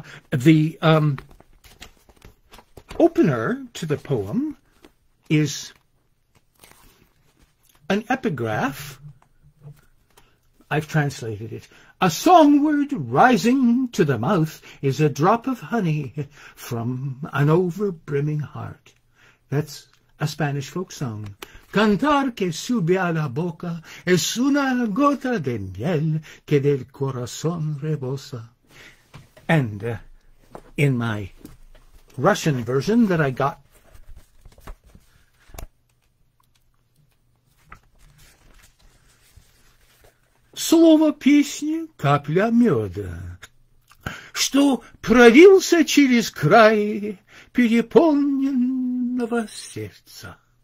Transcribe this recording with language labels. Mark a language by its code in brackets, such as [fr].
[en] The opener to the poem is an epigraph. I've translated it. A song word rising to the mouth is a drop of honey from an over-brimming heart. That's a Spanish folk song. [es] Cantar que sube a la boca es una gota de miel que del corazón rebosa. [en] And in my Russian version that I got, [ru] слово песни капля меда, что пролился через край переполненного сердца.